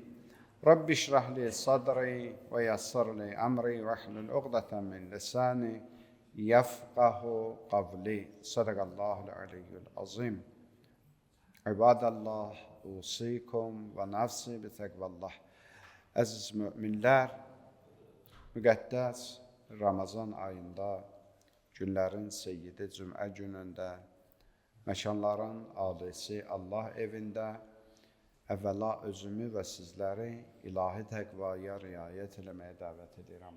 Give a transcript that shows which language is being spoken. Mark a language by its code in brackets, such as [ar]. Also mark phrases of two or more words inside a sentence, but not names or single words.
[ar] رب اشرح لي صدري ويسر لي أمري واحلل عقدة من لساني يفقه قولي. صدق الله العلي العظيم. عباد الله، أوصيكم ونفسي بتقوى الله. [az] Əziz müminlər, müqəddəs Ramazan ayında, günlərin seyyidi Cümə günündə, məkanların alisi Allah evində əvvəla özümü və sizləri ilahi təqvaya riayət eləməyə dəvət edirəm.